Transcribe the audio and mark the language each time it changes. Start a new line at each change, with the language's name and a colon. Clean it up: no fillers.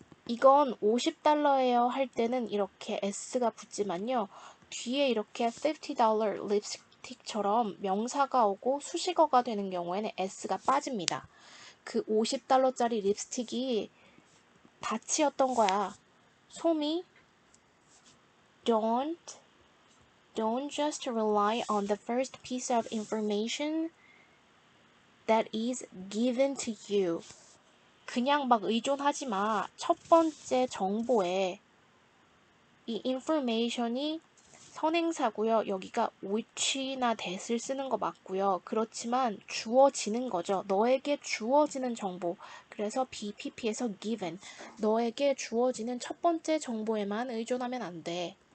Korean: 이건 $50예요 할 때는 이렇게 s가 붙지만요. 뒤에 이렇게 $50 립스틱처럼 명사가 오고 수식어가 되는 경우에는 s가 빠집니다. 그 $50짜리 립스틱이 다치였던 거야.
English: 소미, don't just rely on the first piece of information that is given to you.
Korean: 그냥 막 의존하지 마. 첫 번째 정보에 이 information이 선행사고요. 여기가 which나 that을 쓰는 거 맞고요. 그렇지만 주어지는 거죠. 너에게 주어지는 정보. 그래서 BPP에서 given. 너에게 주어지는 첫 번째 정보에만 의존하면 안 돼.